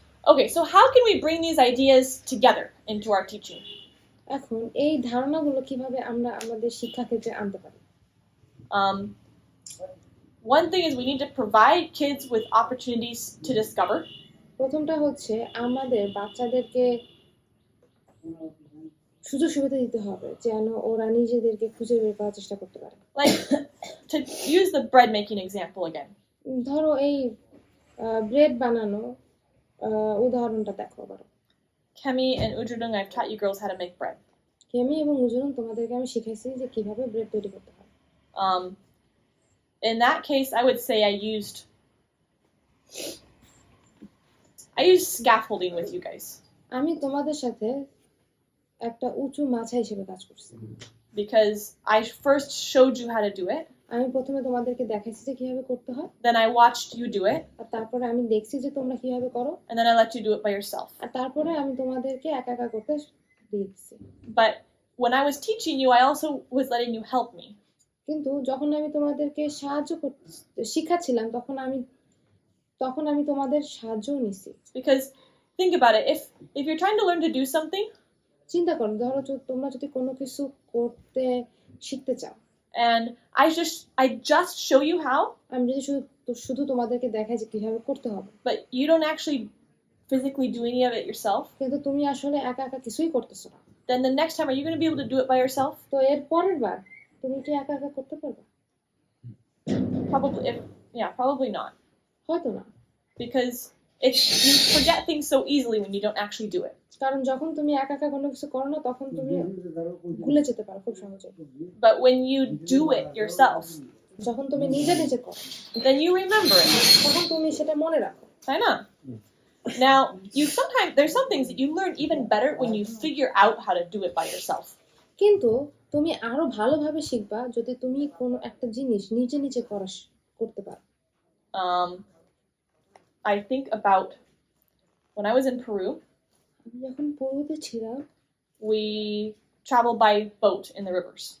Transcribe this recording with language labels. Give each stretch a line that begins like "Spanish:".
English: Okay, so how can we bring these ideas together into our teaching?
Bangla: এখন এই ধারণাগুলো কিভাবে আমরা আমাদের শিক্ষা ক্ষেত্রে আনতে পারি?
English: One thing is we need to provide kids with opportunities to discover.
Bangla: প্রথমটা হচ্ছে আমাদের বাচ্চাদেরকে সুযোগ সুবিধা দিতে হবে যেন ওরা নিজেদেরকে খুঁজে বের করার চেষ্টা করতে পারে।
English: Like, to use the bread making example again.
Bangla: ধরো এই ব্রেড বানানো উদাহরণটা দেখো আবার।
English: Kemi and Ujudung, I've taught you girls how to make bread.
Bangla: কেমি এবং উজুরুন তোমাদেরকে আমি শিখাইছি যে কিভাবে ব্রেড তৈরি করতে হয়।
English: In that case, I would say I used scaffolding with you guys.
Bangla: আমি তোমাদের সাথে একটা উঁচু মাচা হিসেবে কাজ করছি।
English: Because I first showed you how to do it.
Bangla: আমি প্রথমে তোমাদেরকে দেখাইছি যে কিভাবে করতে হয়,
English: then I watched you do it,
Bangla: আর তারপরে আমি দেখছি যে তোমরা কিভাবে করো,
English: and then I let you do it by yourself.
Bangla: আর তারপরে আমি তোমাদেরকে একা একা করতে দিয়ে দিচ্ছি।
English: But when I was teaching you, I also was letting you help me.
Bangla: কিন্তু যখন আমি তোমাদেরকে শিখাচ্ছিলাম তখন আমি তোমাদের সাহায্যও নিছি।
English: Because think about it, if you're trying to learn to do something,
Bangla: চিন্তা করো, ধরো তোমরা যদি কোনো কিছু করতে শিখতে চাও,
English: and I just show you how,
Bangla: আমি যদি শুধু তোমাদেরকে দেখাই যে কিভাবে করতে হবে,
English: but you don't actually physically do any of it yourself,
Bangla: কিন্তু তুমি আসলে একা একা কিছুই করতেছো না,
English: then the next time, are you going to be able to do it by yourself?
Bangla: তো এর পরের বার তুমি কি একা একা করতে পারবে?
English: Probably not.
Bangla: হয়তো না,
English: Because you forget things so easily when you don't actually do it.
Bangla: কারণ যখন তুমি একা একা কোনো কিছু করো না তখন তুমি ভুলে যেতে পারো খুব সহজে,
English: But when you do it yourself,
Bangla: যখন তুমি নিজে নিজে করো
English: then you remember it.
Bangla: তখন তুমি সেটা মনে রাখো।
English: I know. Now, there's some things that you learn even better when you figure out how to do it by yourself.
Bangla: কিন্তু তুমি আরো ভালোভাবে শিখবা যদি তুমি কোনো একটা জিনিস নিজে নিজে করতে পারো।
English: I think about when I was in Peru,
Bangla: আমি যখন পূর্বতে ছিলাম,
English: we traveled by boat in the rivers.